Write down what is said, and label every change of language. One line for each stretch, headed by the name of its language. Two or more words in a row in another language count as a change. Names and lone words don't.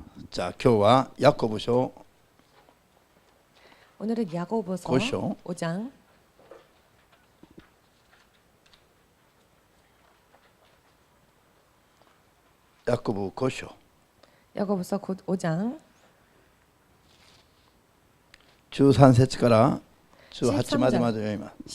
Korean: 자,
Japanese: 今日はヤコブ書
Korean: 오늘은 야고보서 5장 5장
Japanese: ヤコブ5章
Korean: 야고보서 곧 5장
Japanese: 13 節から18まで読みます。